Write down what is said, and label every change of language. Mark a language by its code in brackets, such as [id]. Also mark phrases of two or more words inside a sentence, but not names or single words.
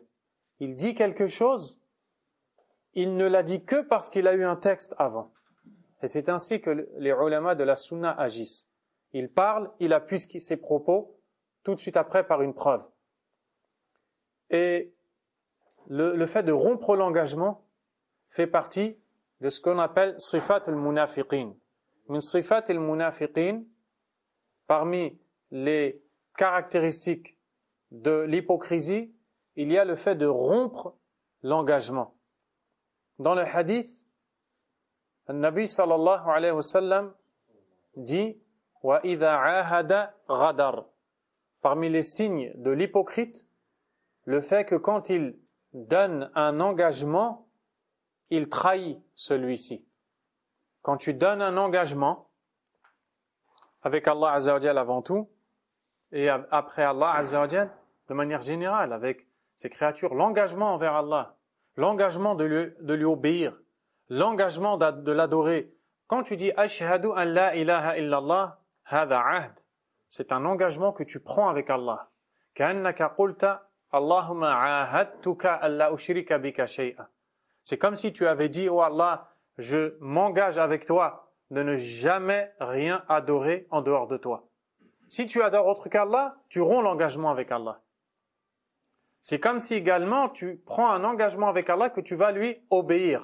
[fr] Il dit quelque chose, il ne l'a dit que parce qu'il a eu un texte avant. Et c'est ainsi que les ulama de la sunna agissent. Il parle, il appuie ses propos, tout de suite après par une preuve. Et le fait de rompre l'engagement fait partie de ce qu'on appelle [ar] صفات المنافقين. من صفات المنافقين, [fr] parmi les caractéristiques de l'hypocrisie, il y a le fait de rompre l'engagement. Dans le hadith, le Nabi [ar] صلى الله عليه وسلم [fr] dit [ar] وإذا عاهد غدر. [fr] Parmi les signes de l'hypocrite, le fait que quand il donne un engagement, il trahit celui-ci. Quand tu donnes un engagement avec [ar] الله عز وجل [fr] avant tout, et après [ar] الله عز وجل, [fr] de manière générale, avec ses créatures, l'engagement envers Allah, l'engagement de lui obéir, l'engagement de l'adorer. Quand tu dis « [ar] أشهد أن لا إله إلا الله، هذا عهد », [fr] c'est un engagement que tu prends avec Allah. « [ar] كأنك قلت، اللهم عاهدتك أن لا أشرك بك شيئا ». [fr] C'est comme si tu avais dit « Oh Allah, je m'engage avec toi de ne jamais rien adorer en dehors de toi ». Si tu adores autre qu'Allah, tu romps l'engagement avec Allah. C'est comme si également tu prends un engagement avec Allah que tu vas lui obéir.